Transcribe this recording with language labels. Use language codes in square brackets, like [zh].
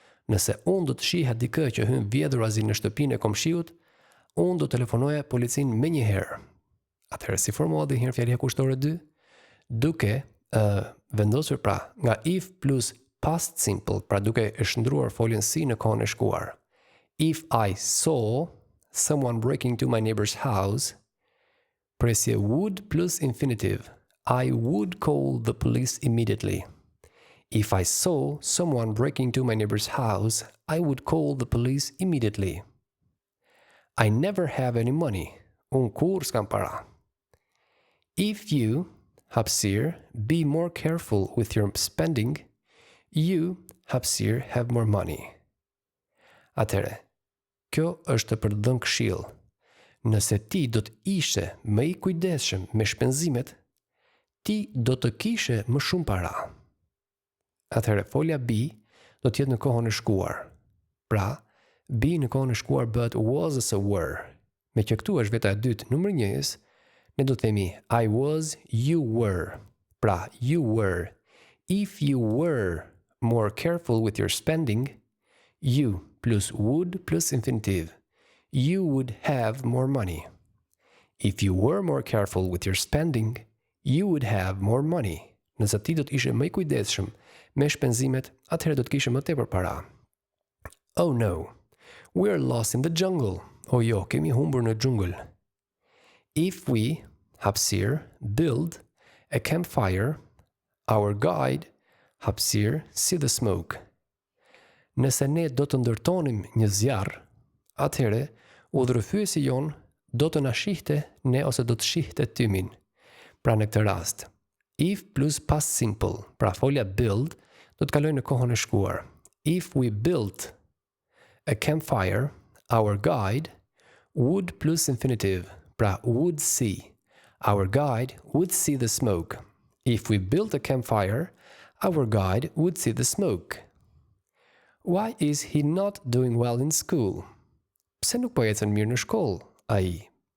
[sq] Nëse unë do të shiha dikë që hyn vjedhurazi në shtëpinë e komshiut, unë do telefonoja policin me njëherë. Atëherë si formohet dhe herë fjalia kushtore 2, duke vendosur pra nga [en] if plus past simple, [sq] pra duke e shndruar foljen si në kohën e shkuar. [en] If I saw someone breaking into my neighbor's house, presje would plus infinitive. I would call the police immediately. If I saw someone breaking into my neighbor's house, I would call the police immediately. I never have any money. [sq] Unë kur s'kam para. [en] If you, hapësirë, be more careful with your spending, you, hapësirë, have more money. [sq] Atëre, kjo është për të dhënë këshill. Nëse ti do të ishe më i kujdesshëm me shpenzimet, ti do të kishe më shumë para. Atëre, folja be do të jetë në kohën e shkuar. Pra, be në kohën e shkuar bëhet was ose were. Me që këtu është veta e dytë numër 1-s, ne do të themi [en] I was, you were. Pra, you were. If you were more careful with your spending, you plus would plus infinitive. You would have more money. If you were more careful with your spending, you would have more money. [sq] Nëse ti do të ishe më i kujdesshëm me shpenzimet, atëherë do të kishe më tepër para. [en] Oh no, we're lost in the jungle. [sq] O jo, kemi humbur në xhungël. [en] If we, hapësirë, build a campfire, our guide, hapësirë, see the smoke. [sq] Nëse ne do të ndërtonim një zjarr, atëherë udhërëfyesi jon do të na shihte ne ose do të shihte tymin. Pra në këtë rast, [en] if plus past simple, [sq] pra folja build, do të kalojë në kohën e shkuar. [en] If we built a campfire, our guide would plus infinitive, pra would see. Our guide would see the smoke. If we built a campfire, our guide would see the smoke. Why is he not doing well in school? [sq] Pse nuk po ecën mirë në shkollë, ai?